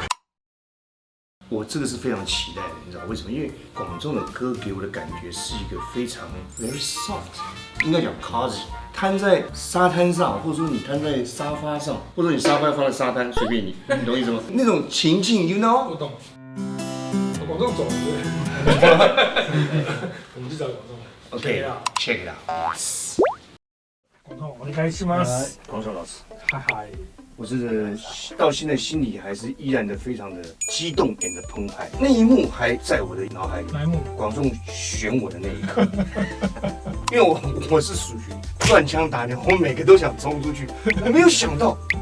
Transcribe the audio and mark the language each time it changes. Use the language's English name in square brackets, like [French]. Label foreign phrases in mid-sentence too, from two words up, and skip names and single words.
[Chinese] 我这个是非常期待的，你知道为什么？因为广众的歌给我的感觉是一个非常 [English] very soft， [Chinese] 应该讲 cozy， 摊在沙滩上，或者说你摊在沙发上，或者你沙发放在沙滩，随便你，你懂意思吗？那种情境 ， [English] you know？ [Chinese] 我懂。广众走了，对。我们去找广众。 [English] OK，check it out。 [Chinese] 广众， [Japanese] お願いします。 [Chinese] 广众老师，嗨嗨。我是到现在心里还是依然的非常的激动 and 澎湃，那一幕还在我的脑海里。哪一幕？广众选我的那一刻，因为我是属于乱枪打鸟，我每个都想冲出去，我没有想到。